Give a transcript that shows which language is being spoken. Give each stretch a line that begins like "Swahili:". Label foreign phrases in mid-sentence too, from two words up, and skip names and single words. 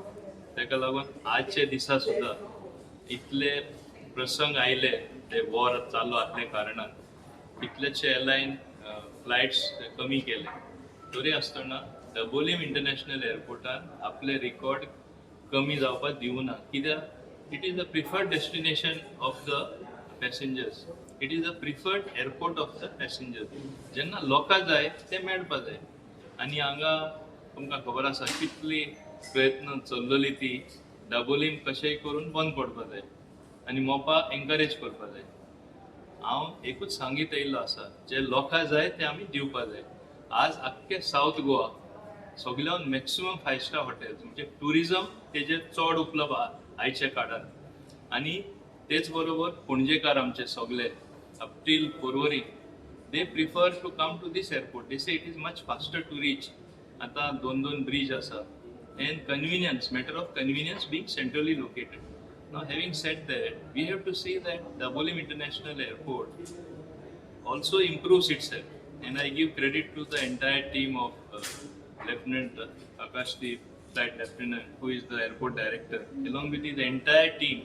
Konkani: ताका लागून आजचे दिसा सुद्दां इतले प्रसंग आयले ते वॉर चालू असल्या कारणान कितलेशे
English: airline flights
Konkani: कमी केले. तरी आसतना दाबोलीम इंटरनॅशनल एअरपोर्टान आपले रिकॉर्ड कमी जावपाक दिवना.
English: कित्याक it is the preferred destination of the passengers. it is the preferred airport of the passengers.
Konkani: जेन्ना लोकांक जाय ते मेळपा जाय. आनी हांगा तुमकां खबर आसा कितली प्रयत्न चल्लेली ती दाबोलीम कशेंय करून बंद पडपा जाय आनी मोपा एनकरेज करपा जाय. हांव एकूच सांगीत येयल्लो आसा जे लोकांक जाय ते आमी दिवपा जाय. आज आख्खे सावथ गोवा सगळ्यान
English: maximum 5 star hotels
Konkani: म्हणजे टुरिजम तेजेर चड उपलब्ध आयच्या काळात. आनी तेच बरोबर पणजेकार आमचे सगळे
English: up till Porvorim they prefer to come to this airport. they say it is much faster to reach.
Konkani: आतां दोन ब्रिज आसा
English: and convenience, matter of convenience being centrally located. Now having said that, we have to see that Dabolim International Airport also improves itself, and I give credit to the entire team of Lieutenant Akashdeep, Flight Lieutenant, who is the airport director, along with the entire team.